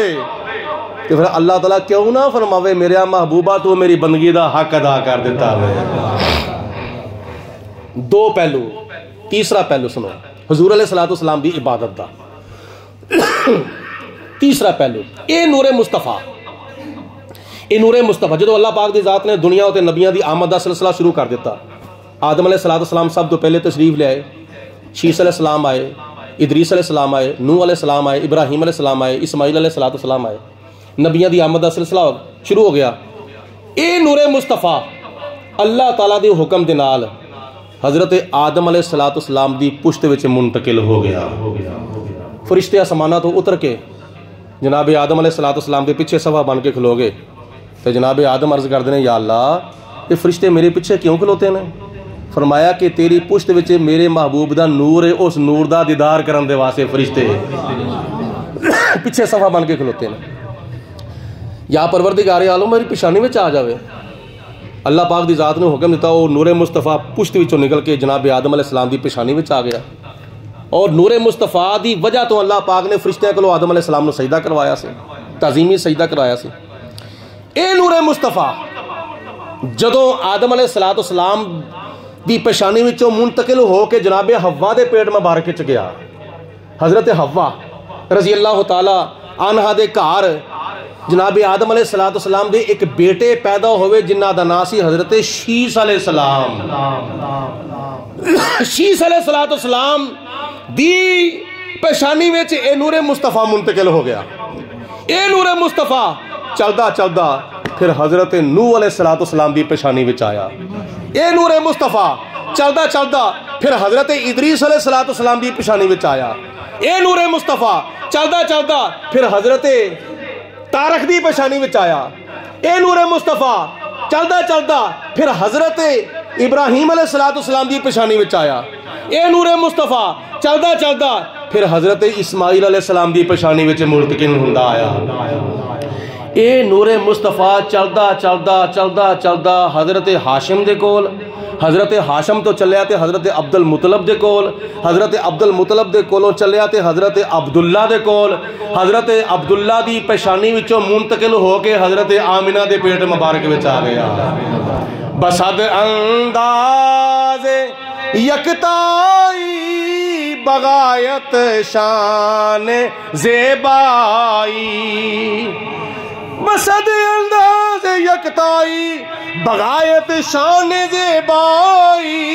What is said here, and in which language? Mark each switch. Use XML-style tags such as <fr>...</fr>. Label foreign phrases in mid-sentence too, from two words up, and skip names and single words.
<pa>کہ پھر اللہ تعالیٰ کیوں نہ فرماوے میرے محبوبہ تو میری بندگی دا حق ادا کر دیتا ہے. دو پہلو. تیسرا پہلو سنو حضور</pa> <ar>علیہ الصلوۃ والسلام</ar> <pa>دی عبادت دا. تیسرا پہلو اے نور مصطفیٰ. اے نور مصطفیٰ جدو اللہ پاک دی ذات نے دنیا تے نبیاں دی آمد دا سلسلہ شروع کر دیتا. آدم</pa> <ar>علیہ الصلوۃ والسلام</ar> <pa>سب تو پہلے تشریف لے آئے, شیس</pa> <ar>علیہ السلام</ar> <pa>آئے, ادریس</pa> <ar>علیہ السلام</ar> <pa>آئے, نوح</pa> <ar>علیہ السلام</ar> <pa>آئے, ابراہیم</pa> <ar>علیہ السلام</ar> <pa>آئے, اسماعیل</pa> <ar>علیہ الصلوۃ والسلام</ar> <pa>آئے. نبیاں دی آمد دا سلسلہ شروع ہو گیا. اے نور مصطفیٰ اللہ تعالیٰ دی حکم دے نال حضرت آدم</pa> <ar>علیہ الصلوۃ والسلام</ar> <pa>دی پشت وچ منتقل ہو گیا. فرشتے آسماناں تو اتر کے جناب آدم</pa> <ar>علیہ الصلوۃ والسلام</ar> <pa>دے پیچھے صفا بن کے کھلو گے. تو جناب آدم عرض کردے نے یا اللہ یہ فرشتے میرے پیچھے کیوں کھلوتے ہیں؟ فرمایا کہ تیری پشت وچ میرے محبوب دا نور ہے, اس نور دا دیدار کرن دے واسطے فرشتے پیچھے صفا بن کے کھلوتے ہیں. یا پروردگار عالم میری پیشانی وچ آ جاوے. اللہ پاک دی ذات نے حکم دیتا وہ نور مصطفیٰ پشت وچوں نکل کے جناب آدم</pa> <ar>علیہ السلام</ar> <pa>دی پیشانی وچ آ گیا. اور نور مصطفیٰ دی وجہ تو اللہ پاک نے فرشتیاں کولوں آدم</pa> <ar>علیہ السلام</ar> <pa>نو سجدہ کروایا سی, تعظیمی سجدہ کروایا سی. اے نور مصطفیٰ جدوں آدم</pa> <ar>علیہ الصلوۃ والسلام</ar> <pa>دی پیشانی وچوں منتقل ہو کے جناب حوا دے پیٹ مبارک وچ گیا. حضرت حوا</pa> <ar>رضی اللہ تعالی عنہا</ar> <pa>دے گھر جناب آدم</pa> <ar>علیہ الصلوۃ والسلام</ar> <pa>دے ایک بیٹے پیدا ہوئے جنہ دا نام سی حضرت شیس</pa> <ar>علیہ السلام.</ar> <pa>شیس</pa> <ar>علیہ الصلوۃ والسلام</ar> <pa>دی پیشانی وچ اے نور مصطفیٰ منتقل ہو گیا. اے نور مصطفیٰ چلدا چلدا پھر حضرت نوح</pa> <ar>علیہ الصلوۃ والسلام</ar> <pa>دی پیشانی وچ آیا. اے نور مصطفیٰ چلدا چلدا پھر حضرت ادریس</pa> <ar>علیہ الصلوۃ والسلام</ar> <pa>دی پیشانی وچ آیا. اے نور مصطفیٰ چلدا چلدا پھر حضرت تارک دی پیشانی وچ آیا. اے نور مصطفیٰ چلدا چلدا پھر حضرت ابراہیم</pa> <ar>علیہ الصلوۃ والسلام</ar> <pa>دی پیشانی وچ آیا. اے نور مصطفیٰ چلدا چلدا پھر حضرت اسماعیل</pa> <ar>علیہ السلام</ar> <pa>دی پیشانی وچ منتقل ہوندا آیا. اے نور مصطفیٰ چلدا چلدا چلدا چلدا حضرت ہاشم دے کول, حضرت ہاشم تو چلیا تے حضرت عبد المطلب دے کول, حضرت عبد المطلب دے کولوں چلیا تے حضرت عبداللہ دے کول, حضرت عبداللہ دی پیشانی وچوں منتقل ہو کے حضرت آمنہ دے پیٹ مبارک وچ آ گیا.</pa> <ur>بسد انداز یکتائی بغایت شان زیبائی. بسد انداز یکتائی بغایت شان زیبائی.</ur>